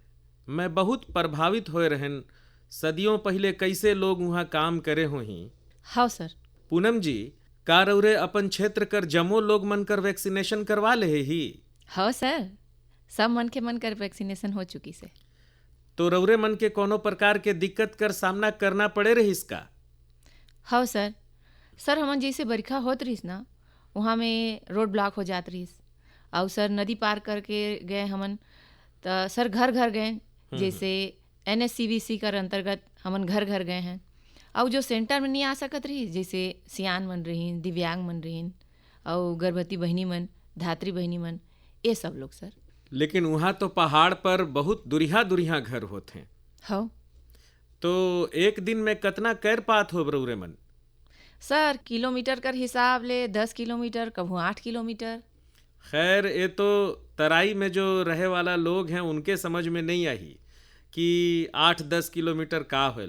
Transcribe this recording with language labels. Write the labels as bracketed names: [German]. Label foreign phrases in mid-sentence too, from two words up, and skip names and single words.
[Sadri] मैं बहुत प्रभावित होए रहन सदियों पहले कैसे लोग वहाँ काम करे होही। हाँ सर। पूनम जी, का रउरे अपन क्षेत्र कर जमो लोग मन कर वैक्सीनेशन करवा ले ही? हाँ सर, सब मन के मन कर वैक्सीनेशन हो चुकी से। तो रउरे मन के कोनो प्रकार के दिक्कत कर सामना करना पड़े रहिस का? हाँ सर। सर हमन जैसे बरखा होत रहीस ना, वहाँ में रोड ब्लॉक हो जात रहीस और सर नदी पार करके गए हमन तो सर घर घर गए। जैसे एनएससीवीसी कर अंतर्गत हमन घर घर गए हैं और जो सेंटर में नहीं आ सकत रही, जैसे सियान मन रहीन, दिव्यांग मन रहीन और गर्भवती बहनी मन, धात्री बहनी मन, ये सब लोग सर। [Hindi] लेकिन वहाँ तो पहाड़ पर बहुत दुरिहा दुरिहा घर होते हैं। हाँ [Sadri] तो एक दिन में कितना कर पात हो रउरे मन? सर किलोमीटर कर हिसाब ले 10 किलोमीटर, कभू 8 किलोमीटर। खैर ये तो तराई में जो रहे वाला लोग हैं उनके समझ में नहीं आई कि 8-10 किलोमीटर का होल।